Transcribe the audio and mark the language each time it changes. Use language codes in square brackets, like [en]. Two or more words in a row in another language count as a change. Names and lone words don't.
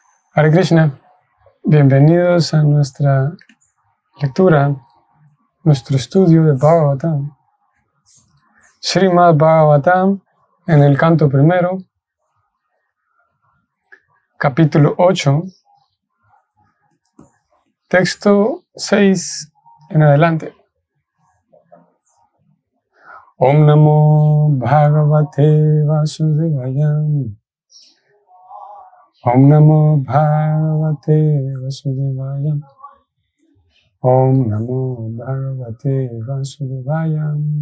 [sa] Hare Krishna, [es] bienvenidos a nuestra lectura, nuestro estudio de Bhagavatam. Srimad Bhagavatam, en el canto primero, capítulo 8, texto 6 en adelante. [sa] Om Namo Bhagavate Vasudevaya. Om Namo Bhagavate Vasudevaya. Om Namo Bhagavate Vasudevaya.